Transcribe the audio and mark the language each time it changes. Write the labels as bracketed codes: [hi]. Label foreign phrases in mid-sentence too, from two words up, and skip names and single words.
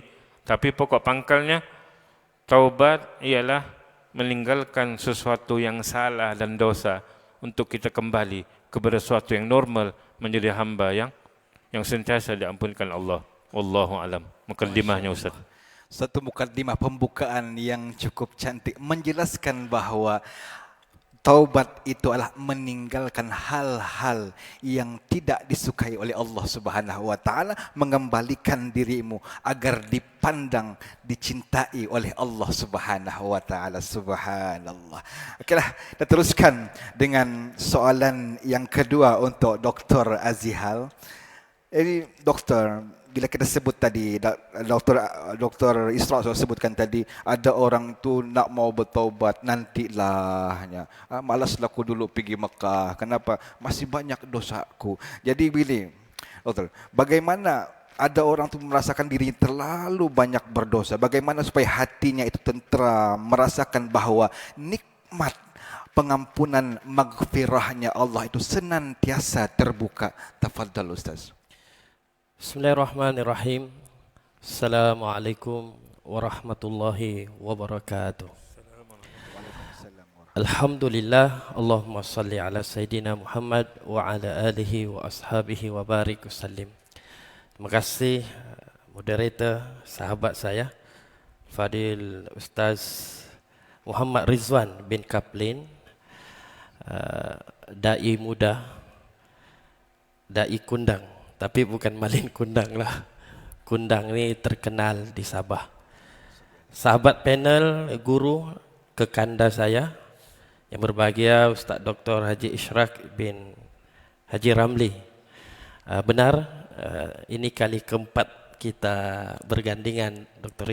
[ms] Tapi pokok pangkalnya, taubat ialah meninggalkan sesuatu yang salah dan dosa untuk kita kembali kepada sesuatu yang normal, menjadi hamba yang yang sentiasa diampunkan Allah. [ar] والله أعلم. [ms] Mukaddimahnya Ustaz. Satu mukaddimah pembukaan yang cukup cantik menjelaskan bahawa taubat itu adalah meninggalkan hal-hal yang tidak disukai oleh Allah [ar] سبحانه وتعالى, [ms] mengembalikan dirimu agar dipandang, dicintai oleh Allah [ar] سبحانه وتعالى. [ms] Subhanallah. Okeylah, kita teruskan dengan soalan yang kedua untuk Dr. Azihal. Jadi doktor, bila kita sebut tadi, Dr. Isra sebutkan tadi, ada orang tu nak mau bertaubat, nantilahnya. Malaslah aku dulu pergi Mekah. Kenapa? Masih banyak dosaku. Jadi bila, doktor, bagaimana ada orang tu merasakan diri terlalu banyak berdosa? Bagaimana supaya hatinya itu tentera, merasakan bahawa nikmat pengampunan maghfirahnya Allah itu senantiasa terbuka? Tafadhal Ustaz. [ar] بسم الله الرحمن الرحيم. السلام عليكم ورحمة الله وبركاته. الحمد لله، اللهم صل على سيدنا محمد وعلى آله وأصحابه وبارك وسلم. [ms] Terima kasih moderator, sahabat saya Fadil Ustaz Muhammad Rizwan bin Kaplin, dai muda, dai kundang. Tapi bukan Malin Kundang lah. Kundang ni terkenal di Sabah. Sahabat panel, guru kekanda saya yang berbahagia Ustaz Dr. Haji Ishraq bin Haji Ramli. Benar, ini kali keempat kita bergandingan Dr.